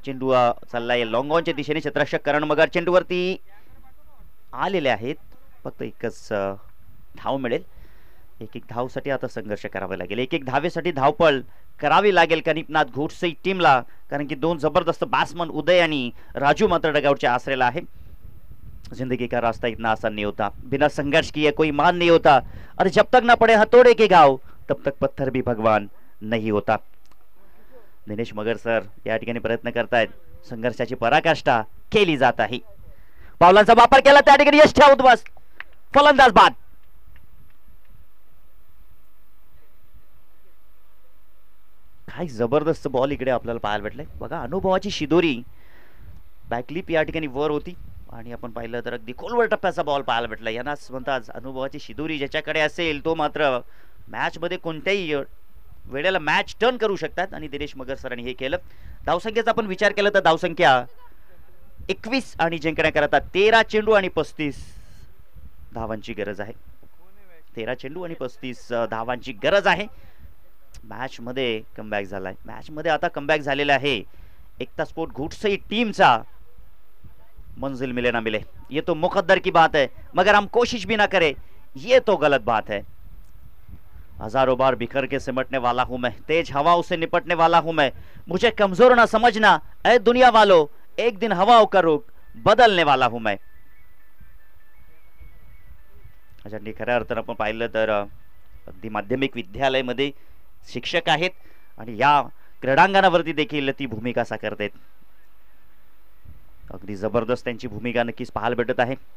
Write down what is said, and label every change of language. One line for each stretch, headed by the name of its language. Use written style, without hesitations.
Marathi: चेंडू चाललाय लॉंग ऑनच्या दिशेने. क्षेत्ररक्षक करण मगर चेंडूवरती आलेले आहेत. फक्त एकच धाव मिळेल. एक धावसाठी आता संघर्ष करावा लागेल. एक धावेसाठी धावपळ करावी लागेल कनिपनाथ घोटसई टीमला, कारण की 2 जबरदस्त बॅट्समन उदय आणि राजू मात्र डगआउटच्या आसरेला आहे.
Hindi: जिंदगी का रास्ता इतना आसान नहीं होता, बिना संघर्ष किए कोई मान नहीं होता, और जब तक ना पड़े हथौड़े के घाव तब तक पत्थर भी भगवान नहीं होता.
Marathi: दिनेश मगर सर या ठिकाणी प्रयत्न करतायत. संघर्षाची पराकाष्ठा केली जात आहे. पावलांचा वापर केला त्या ठिकाणी यश ठेवा उद्ध्वस्त. फलंदाज बाद. काय जबरदस्त बॉल इकडे आपल्याला पाहायला भेटले बघा. अनुभवाची शिदोरी बॅकलिप या ठिकाणी वर होती आणि आपण पाहिलं तर अगदी खोलवर टप्प्याचा बॉल पाहायला भेटला. यांनाच म्हणतात अनुभवाची शिदोरी. ज्याच्याकडे असेल तो मात्र मॅच मध्ये कोणत्याही वेळेला मॅच टर्न करू शकतात आणि दिनेश मगर सरांनी हे केलं. धावसंख्येचा आपण विचार केला तर धावसंख्या 21 आणि जिंकण्याकरता 13 चेंडू आणि 35 धावांची गरज आहे. 13 चेंडू आणि 35 धावांची गरज आहे. मॅच मध्ये कमबॅक झालाय. मॅच मध्ये आता कमबॅक झालेला आहे एकता स्पोर्ट घोटसई टीमचा.
Hindi: मंजिल मिले ना मिले ये तो मुकद्दर की बात है, मगर हम कोशिश भी ना करें ये तो गलत बात है. हजारों बार बिखर के सिमटने वाला हूं मैं, तेज हवाओं से निपटने वाला हूं मैं, मुझे कमजोर ना समझना ऐ दुनिया वालों, एक दिन हवाओं का रुख बदलने वाला हूं मैं.
Marathi: अच्छा, खऱ्या अर्थानं आपण पाहिलं तर अगदी माध्यमिक विद्यालयामध्ये शिक्षक आहेत आणि या क्रीडांगणावरती देखील ती भूमिका साकारतात. अगदी जबरदस्त त्यांची भूमिका नक्कीच पाहायला भेटत आहे.